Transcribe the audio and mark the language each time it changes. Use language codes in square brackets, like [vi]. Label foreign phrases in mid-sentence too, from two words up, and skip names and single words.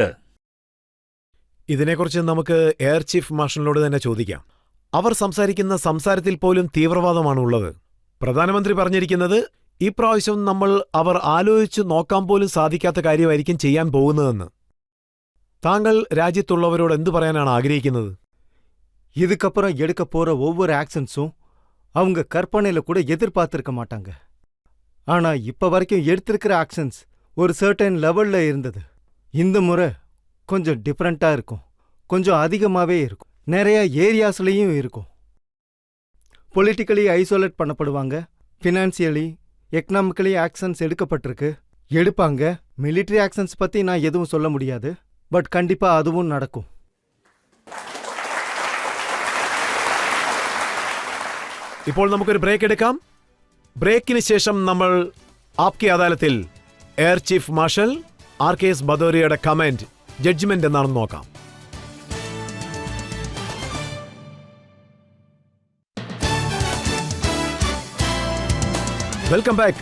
[ml] ഇതിനെക്കുറിച്ച് നമുക്ക് എയർ ചീഫ് മാർഷലിനോട് തന്നെ ചോദിക്കാം. അവർ സംസാരിക്കുന്ന സംസാരത്തിൽ പോലും തീവ്രവാദമാണുള്ളത്. പ്രധാനമന്ത്രി പറഞ്ഞിരിക്കുന്നത് ഇപ്രാവശ്യം അവർ ആലോചിച്ചു നോക്കാൻ പോലും സാധിക്കാത്ത കാര്യമായിരിക്കും ചെയ്യാൻ പോകുന്നതെന്ന്. താങ്കൾ രാജ്യത്തുള്ളവരോട് എന്തു പറയാനാണ് ആഗ്രഹിക്കുന്നത്? [ta] இதுக்கப்புறம் எடுக்க போற ஒவ்வொரு ஆக்ஷன்ஸும் அவங்க கற்பனையில கூட எதிர்பார்த்திருக்க மாட்டாங்க. ஆனா இப்ப வரைக்கும் எடுத்திருக்கிற ஆக்ஷன்ஸ் ஒரு [en] certain level [ta] இருந்தது. இந்த முறை கொஞ்சம் டிஃப்ரெண்டா இருக்கும், கொஞ்சம் அதிகமாவே இருக்கும், நிறைய ஏரியாஸ்லயும் இருக்கும். [en] politically isolate [ta] பண்ணப்படுவாங்க, [en] financially economically [ta] ஆக்ஷன்ஸ் எடுப்பாங்க. [en] military actions [ta] பத்தி நான் எதுவும் சொல்ல முடியாது, பட் கண்டிப்பா அதுவும் நடக்கும். [ml] ഇപ്പോൾ നമുക്കൊരു ബ്രേക്ക് എടുക്കാം. ബ്രേക്കിന് ശേഷം നമ്മൾ ആപ്കി അദാലത്തിൽ എയർ ചീഫ് മാർഷൽ RKS ഭദൗരിയയുടെ കമന്റ്, ജഡ്ജ്മെന്റ് എന്താണെന്ന് നോക്കാം. [en] welcome back.